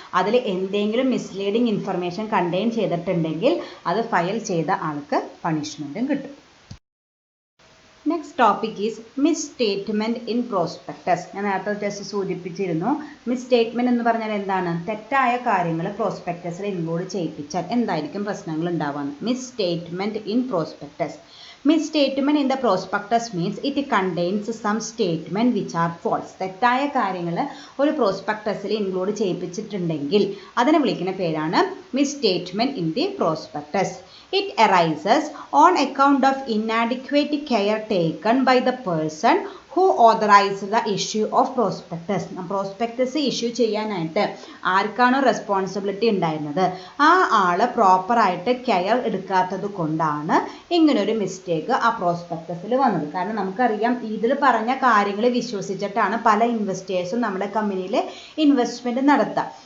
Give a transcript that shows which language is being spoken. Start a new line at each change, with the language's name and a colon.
Malayalam: അതിൽ എന്തെങ്കിലും misleading information contain ചെയ്തിട്ടുണ്ടെങ്കിൽ അത് ഫയൽ ചെയ്ത ആൾക്ക് പണിഷ്മെൻറ്റും കിട്ടും.
English: Next topic is misstatement in prospectus.
Malayalam: ഞാൻ നേരത്തെ ജസ്റ്റ് സൂചിപ്പിച്ചിരുന്നു. മിസ് സ്റ്റേറ്റ്മെൻറ്റ് എന്ന് പറഞ്ഞാൽ എന്താണ്? തെറ്റായ കാര്യങ്ങൾ പ്രോസ്പെക്ടസിൽ ഇൻക്ലൂഡ് ചെയ്യിപ്പിച്ചാൽ എന്തായിരിക്കും പ്രശ്നങ്ങൾ ഉണ്ടാവുക?
English: Misstatement in prospectus. Misstatement in the prospectus means it contains some statement which are false.
Malayalam: തെറ്റായ കാര്യങ്ങൾ ഒരു പ്രോസ്പെക്ടസിൽ ഇൻക്ലൂഡ് ചെയ്യിപ്പിച്ചിട്ടുണ്ടെങ്കിൽ അതിനെ വിളിക്കുന്ന പേരാണ് misstatement in the prospectus.
English: It arises on account of inadequate care taken by the person who authorise the issue of prospectus.
Malayalam: Prospectus issue ചെയ്യാനായിട്ട് ആർക്കാണോ responsibility ഉണ്ടായിരുന്നത് ആ ആള് പ്രോപ്പറായിട്ട് കെയർ എടുക്കാത്തത് കൊണ്ടാണ് ഇങ്ങനൊരു മിസ്റ്റേക്ക് ആ പ്രോസ്പെക്ടസിൽ വന്നത്. കാരണം നമുക്കറിയാം ഇതിൽ പറഞ്ഞ കാര്യങ്ങൾ വിശ്വസിച്ചിട്ടാണ് പല ഇൻവെസ്റ്റേഴ്സും നമ്മുടെ കമ്പനിയിൽ ഇൻവെസ്റ്റ്മെൻറ്റ് നടത്തുക.